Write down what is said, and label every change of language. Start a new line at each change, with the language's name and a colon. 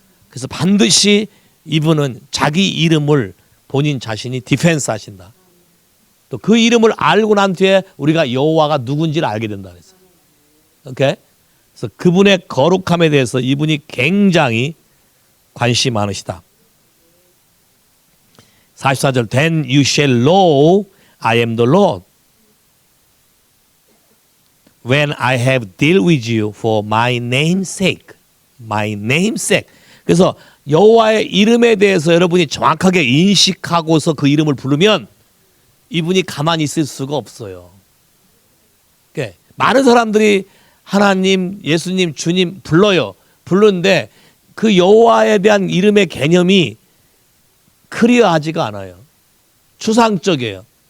Korean: 그래서 반드시 이분은 자기 이름을 본인 자신이 디펜스 하신다. 또 그 이름을 알고 난 뒤에 우리가 여호와가 누군지를 알게 된다 그랬어요. 오케이? 그래서 그분의 거룩함에 대해서 이분이 굉장히 관심이 많으시다. 44절
English: Then you shall know I am the Lord when I have dealt with you for my name's sake. My name's sake.
Korean: 그래서 여호와의 이름에 대해서 여러분이 정확하게 인식하고서 그 이름을 부르면 이분이 가만히 있을 수가 없어요. 그러니까 많은 사람들이 하나님, 예수님, 주님 불러요. 부르는데 그 여호와에 대한 이름의 개념이 클리어하지가 않아요. 추상적이에요.